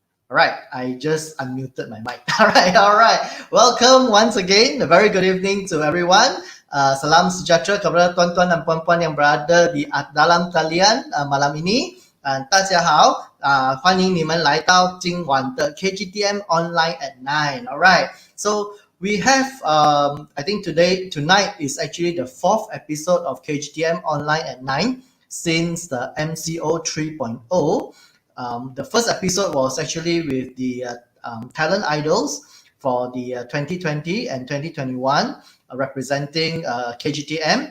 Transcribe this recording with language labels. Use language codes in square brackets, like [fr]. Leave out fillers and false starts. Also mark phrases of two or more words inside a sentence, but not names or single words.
[en] All right, I just unmuted my mic. All right. Welcome once again. A very good evening to everyone. [ms] Salam sejahtera kepada tuan-tuan dan puan-puan yang berada di dalam talian malam ini. [zh] 大家好，欢迎你们来到今晚的 KGTM Online at 9. [en] All right. So we have, I think tonight is actually the fourth episode of KGTM Online at 9 since the MCO 3.0. The first episode was actually with the talent idols for the 2020 and 2021 representing KGTM.